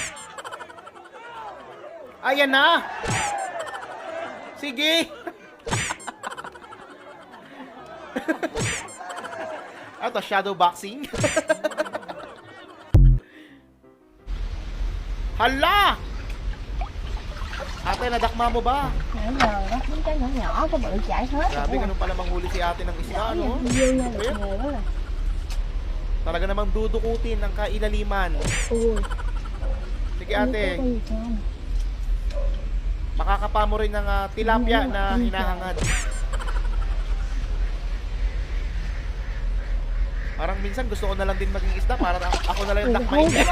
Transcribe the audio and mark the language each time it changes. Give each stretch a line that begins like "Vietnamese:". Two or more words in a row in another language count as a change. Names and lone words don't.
Filipino: Ayan na. Sige. Ito,
English: shadow boxing.
Filipino: Hala! Ate, nadakma mo ba?
Vietnamese: Nãy giờ đó, những cái nhỏ nhỏ có bự chảy hết.
Filipino: Grabe, ganun pala manghuli si ate ng isda, no?
Vietnamese: Dương nha, được nghề quá rồi.
Filipino: Talaga namang dudukutin ng kailaliman. Ui. Sige ate, makakapa mo rin ng tilapia na hinahangad. Parang minsan gusto ko na lang din maging isda para ako na lang yung dakmain.